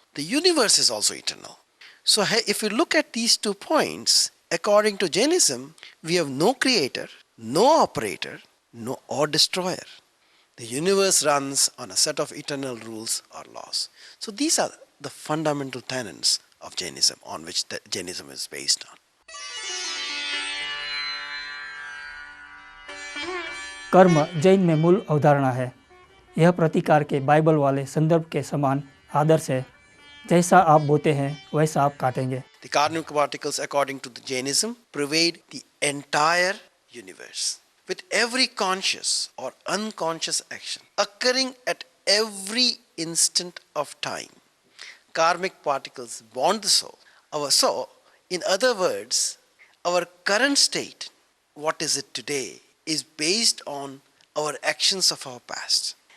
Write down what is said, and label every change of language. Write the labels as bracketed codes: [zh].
[en] The universe is also eternal. So if we look at these 2 points, according to Jainism, we have no creator, no operator, no or destroyer. The universe runs on a set of eternal rules or laws. So these are the fundamental tenets of Jainism on which Jainism is based on. [hi] कर्म जैन में मूल अवधारणा है। यह प्रतिकार के Bible वाले संदर्भ के समान आदर्श है। जैसा आप बोते हैं वैसा आप काटेंगे। [en] The karmic particles, according to the Jainism, pervade the entire universe, with every conscious or unconscious action occurring at every instant of time. Karmic particles bond the soul. Our soul, in other words, our current state, what is it today, is based on our actions of our past.